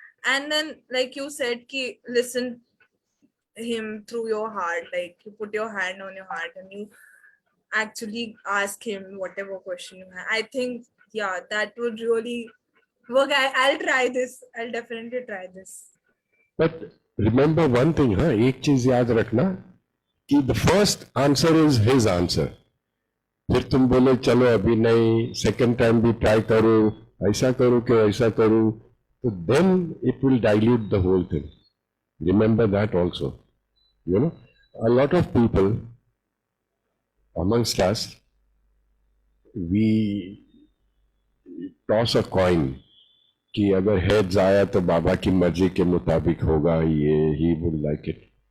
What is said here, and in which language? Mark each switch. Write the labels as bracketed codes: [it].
[en] And then, like you said, listen him through your heart. Like you put your hand on your heart and you actually ask him whatever question you have. I think, yeah, that would really work. I'll try this. I'll definitely try this. But remember one thing, [hi] हाँ, एक चीज याद रखना [en] कि the first answer is his answer. [hi] फिर तुम बोले चलो अभी नहीं, सेकेंड टाइम भी ट्राई करो, ऐसा करो कि ऐसा करो, तो [en] then it will dilute the whole thing. Remember that also. You know, a lot of people amongst us, we toss a coin [hi] कि अगर हेड्स आया तो बाबा की मर्जी के मुताबिक होगा, [en] ये he would like it.